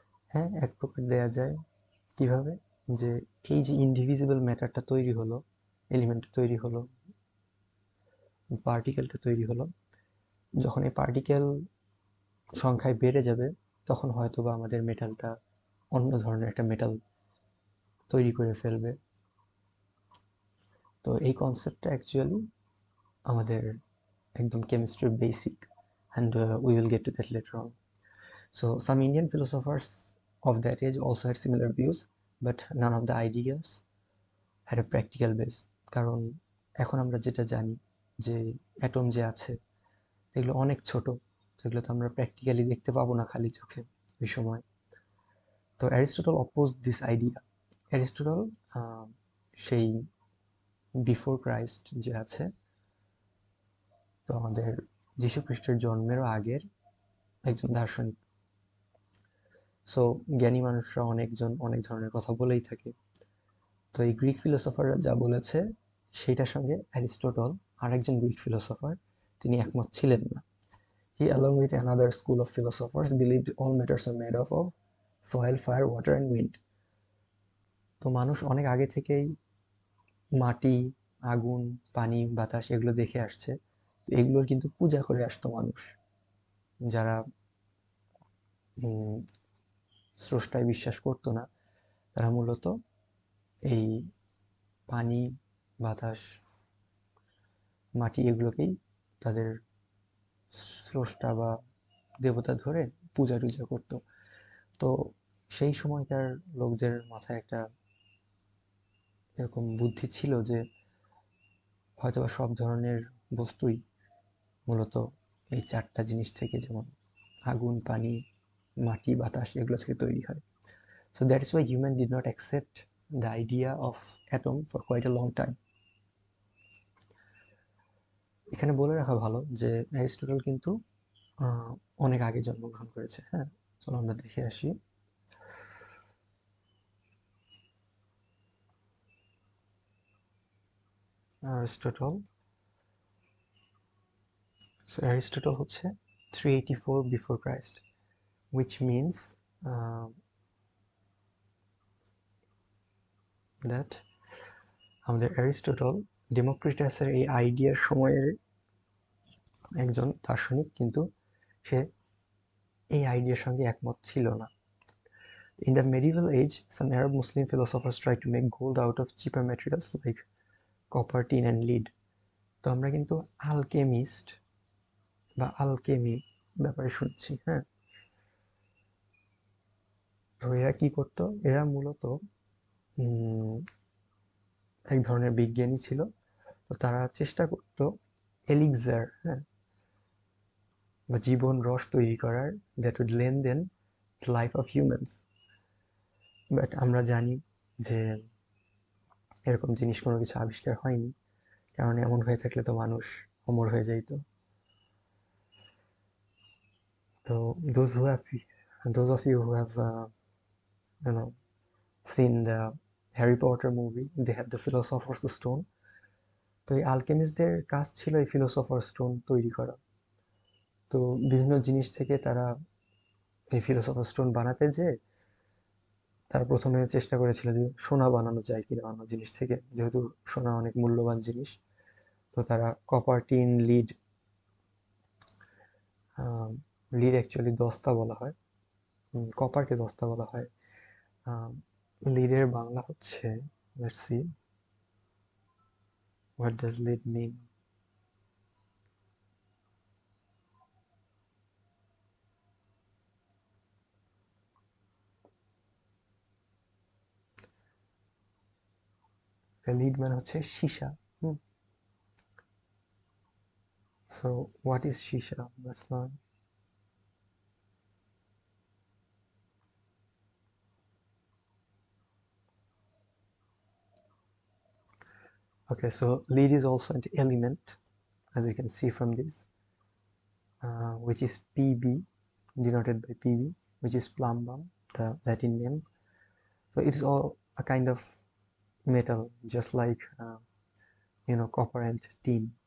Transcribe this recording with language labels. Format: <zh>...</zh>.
<bn>হ্যাঁ, এক প্রকার দেয়া যায়। কিভাবে? যে এই যে ইনডিভিজিবল ম্যাটারটা তৈরি হলো, এলিমেন্টটা তৈরি হলো, পার্টিকেলটা তৈরি হলো, যখন এই পার্টিকেল সংখ্যায় বেড়ে যাবে তখন হয়তো বা আমাদের মেটালটা অন্য ধরনের একটা মেটাল তৈরি করে ফেলবে। তো এই কনসেপ্টটা অ্যাকচুয়ালি আমাদের একদম কেমিস্ট্রির basic,</bn> <en>and we will get to that later on. So some Indian philosophers of that age also had similar views, but none of the ideas had a practical base.</en> <bn>কারণ এখন আমরা যেটা জানি যে অ্যাটম যে আছে এগুলো অনেক ছোট, সেগুলো তো আমরা প্র্যাকটিক্যালি দেখতে পাবো না খালি চোখে ওই সময়। তো</bn> <en>Aristotle oppose this idea.</en> <bn>Aristotle সেই বিফোর ক্রাইস্ট যে আছে, তো আমাদের যীশু খ্রিস্টের জন্মেরও আগের একজন দার্শনিক। সো জ্ঞানী মানুষরা অনেকজন অনেক ধরনের কথা বলেই থাকে। তো এই গ্রিক ফিলোসফাররা যা বলেছে সেইটার সঙ্গে অ্যারিস্টটল, আরেকজন গ্রিক ফিলোসফার, তিনি একমত ছিলেন না।</bn> <en>He, along with another school of philosophers, believed all matters are made up of soil, fire, water and wind.</en> <bn>তো মানুষ অনেক আগে থেকেই মাটি, আগুন, পানি, বাতাস এগুলো দেখে আসছে। এগুলোর কিন্তু পূজা করে আসতো মানুষ, যারা স্রষ্টায় বিশ্বাস করতো না, তারা মূলত এই পানি, বাতাস, মাটি এগুলোকেই তাদের স্রষ্টা বা দেবতা ধরে পূজা টুজা করতো। তো সেই সময়কার লোকদের মাথায় একটা এরকম বুদ্ধি ছিল যে হয়তোবা সব ধরনের বস্তুই মূলত এই চারটা জিনিস থেকে, যেমন আগুন, পানি, মাটি, বাতাস, এগুলো থেকে তৈরি হয়।</bn> <en>So that is why human did not accept the idea of atom for quite a long time.</en> <bn>এখানে বলে রাখা ভালো যে অ্যারিস্টটল কিন্তু অনেক আগে জন্মগ্রহণ করেছে। হ্যাঁ, চলো আমরা দেখে আসি। অ্যারিস্টটল, সো অ্যারিস্টটল হচ্ছে 384 before Christ,</bn> <en>which means that</en> <bn>আমাদের অ্যারিস্টটল ডেমোক্রিটাসের এই আইডিয়ার সময়ের একজন দার্শনিক, কিন্তু সে এই আইডিয়ার সঙ্গে একমত ছিল না।</bn> <en>In the medieval age, some Arab Muslim philosophers tried to make gold out of cheaper materials like copper, tin and lead.</en> <bn>তো আমরা কিন্তু আলকেমিস্ট বা আলকেমি ব্যাপারে শুনছি, হ্যাঁ। তো এরা কি করতো, এরা মূলত এক ধরনের বিজ্ঞানী ছিল। তো তারা চেষ্টা করতো এলিক্সার, হ্যাঁ, বা জীবন রস তৈরি করার,</bn> <en>That would lengthen life of humans.</en> <bn>বাট আমরা জানি যে এরকম জিনিস কোনো কিছু আবিষ্কার হয়নি, কারণ এমন হয়ে থাকলে তো মানুষ অমর হয়ে যাইতো।</bn> <en>তো those of you who have you know seen the Harry Potter movie, they have the Philosopher's Stone.</en> <bn>তো এই আলকেমিস্টদের কাজ ছিল এই ফিলোসফার স্টোন তৈরি করা। তো বিভিন্ন জিনিস থেকে তারা এই ফিলোসফার স্টোন বানাতে যে তারা প্রথমে চেষ্টা করেছিল যে সোনা বানানো যায় কিনা অন্য জিনিস থেকে, যেহেতু সোনা অনেক মূল্যবান জিনিস। তো তারা copper, tin, lead, lead actually দস্তা বলা হয়, কপারকে দস্তা বলা হয়। লিডের বাংলা হচ্ছে,</bn> <en>Let's see what does lead mean.</en> <bn>Lead মানে হচ্ছে সীসা।</bn> <en>So what is সীসা? That's not okay. So lead is also an element, as you can see from this, which is Pb, denoted by Pb, which is plumbum, the Latin name. So it's all a kind of metal, just like copper and tin.</en>